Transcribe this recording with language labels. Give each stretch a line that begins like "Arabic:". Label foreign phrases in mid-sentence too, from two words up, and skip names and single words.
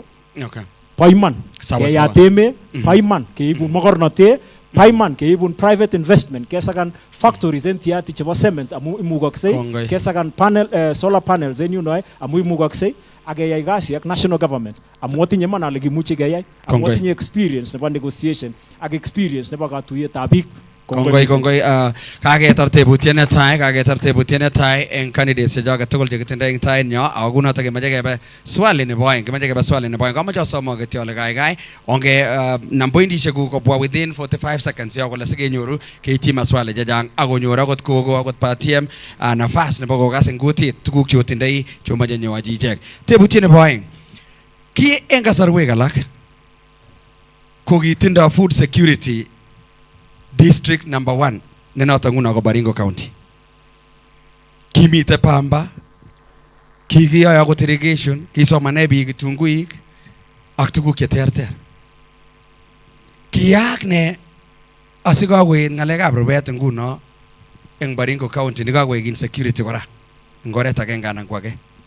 Kalenjin: Paiman keyat emet paiman keibun mokornotet paiman keibun
English: private investment
Kalenjin: kesakan factories en tiati chebo cement amu imugoksei kesakan
English: solar panels
Kalenjin: en yuno amu imugoksei akeyai kasi ak
English: national government
Kalenjin: amu atinye man ale kimuche keyai amu atinye experience nebo negotiation ak experience nebo katuiyetab biik. Kongoi kaketar tebutiet netai en candidates chechoket tugul chekitindoi en tait nyo ako kunoto kemoche kebe swali nebo oeng komoche asom kityo ole kaikai onge nam pointishekuk kobwa
English: within 45 seconds
Kalenjin: yo kole sikenyoru keityi maswali chechang akonyor akot kogo akot patiem nafas nebo kokas en kutit tuguk chotindoi chemoche nyoachi ichek. Tebutiet nebo oeng ki en kasarwek alak ko kitindoi
English: food security district number 1
Kalenjin: nenoto nguno ko Baringo County. Kimite pamba, kikiyoe akot irrigation, kisomane biik kitunguik ak tuguk cheterter. Kiyaak ne asikokoet ngalekab rubet nguno eng Baringo County nikakoek insecurity kora eng oret agenge anan ko age.